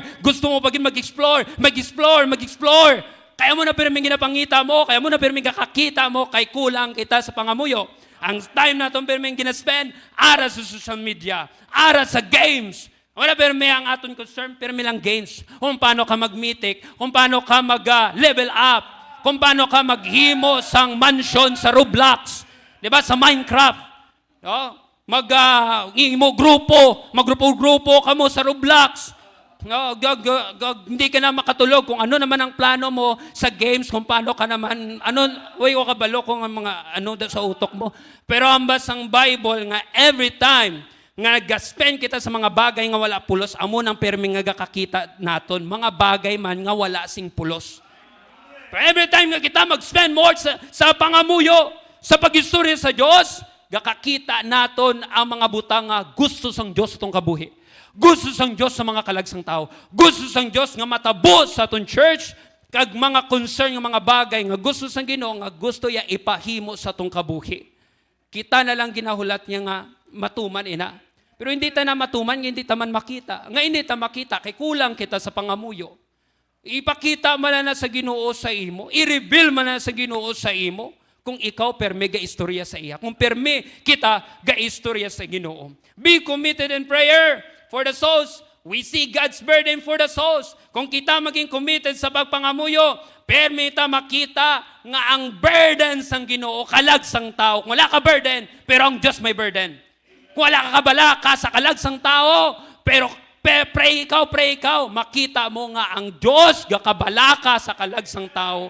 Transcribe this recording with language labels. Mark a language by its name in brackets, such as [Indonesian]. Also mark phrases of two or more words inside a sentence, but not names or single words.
[Hiligaynon] Gusto mo pagid mag-explore. Kaya mo na permi ginapangita mo, kaya mo na permi kakakita mo, kay kulang kita sa pangamuyo. Ang time na itong permi gina-spend, ara sa social media, ara sa games. Wala permi ang aton concern, permi lang games. Kung paano ka mag-mythic, kung paano ka mag- [English] level up, [Hiligaynon] kung paano ka maghimo sang mansion sa Roblox, di ba, sa Minecraft. No? Magrupo ka mo sa Roblox. No, hindi ka na makatulog kung ano naman ang plano mo sa games, kung paano ka naman, way o kabalo kung ang mga sa utok mo. Pero ambas ang Bible nga [English] every time [Hiligaynon] nga nag-spend kita sa mga bagay nga wala pulos, amo nang permi nga kakakita naton, mga bagay man nga wala sing pulos. Pero [English] every time [Hiligaynon] nga kita mag- [English] spend more [Hiligaynon] sa pangamuyo, sa pag-istorya sa Diyos, gakakita naton ang mga butang nga gusto sang Diyos itong kabuhi. Gusto sang Diyos sa mga kalagsang tao. Gusto sang Diyos nga matabos sa atong church, kag mga concern nga mga bagay nga gusto sang Ginoo nga gusto ya ipahimo sa atong kabuhi. Kita na lang ginahulat niya nga matuman ina. Pero hindi ta na matuman, hindi ta man makita. Nga hindi ta makita, kay kulang kita sa pangamuyo. Ipakita man na sa Ginoo sa imo, i-reveal man na sa Ginoo sa imo, kung ikaw perme ga-istorya sa iya. Kung perme kita ga-istorya sa Ginoo. [English] Be committed in prayer for the souls. We see God's burden for the souls. [Hiligaynon] Kung kita maging committed sa pagpangamuyo, permita makita nga ang burden sang Ginoo kalag sang tao. Kung wala ka burden, pero ang Diyos may burden. Kung wala ka kabala ka sa kalag sang tao, pero pray ikaw, makita mo nga ang Diyos gakabala ka sa kalag sang tao.